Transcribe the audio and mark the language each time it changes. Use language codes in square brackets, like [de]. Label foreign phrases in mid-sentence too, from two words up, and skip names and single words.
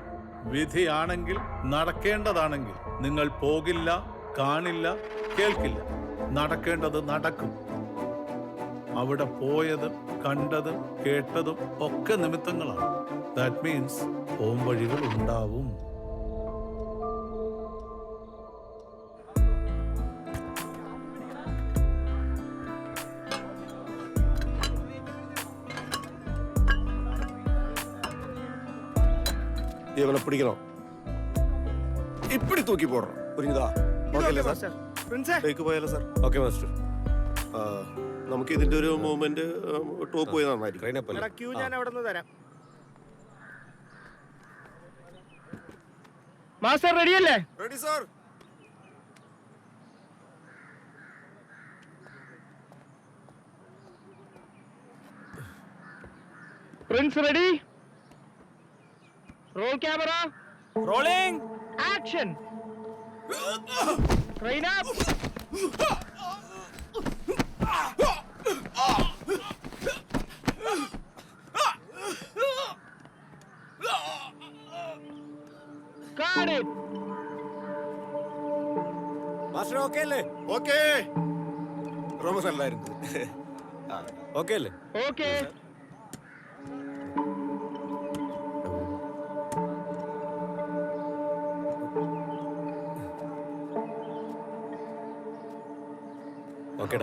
[ml] വിധിയാണെങ്കിൽ, നടക്കേണ്ടതാണെങ്കിൽ നിങ്ങൾ പോകില്ല, കാണില്ല, കേൾക്കില്ല. നടക്കേണ്ടത് നടക്കും. അവിടെ പോയതും കണ്ടതും കേട്ടതും ഒക്കെ നിമിത്തങ്ങളാണ്. [en] that means [ml] പോംവഴികൾ ഉണ്ടാവും. [ta] இவனை பிடிக்கணும், இப்படி தூக்கி போடுறோம், புரியுதா? [ml] ഓക്കെ സാർ, ടേക്ക് പോയാലോ സാർ? ഓക്കെ മാസ്റ്റർ. നമുക്ക് ഇതിന്റെ ഒരു [en] movement top [ml] പോയി നന്നായിരിക്കും. ക്യൂ ഞാൻ അവിടെ നിന്ന് തരാം. മാസ്റ്റർ റെഡിയല്ലേ? റെഡി സാർ. പ്രിൻസ് റെഡി? [en] roll camera, rolling action. train up. Got it. [ml] മാസ്റ്റർ ഓക്കെ അല്ലേ? ഓക്കെ. റോമസ് അല്ലായിരുന്നു. ഓക്കെ അല്ലേ? Okay. ഓക്കേടാ.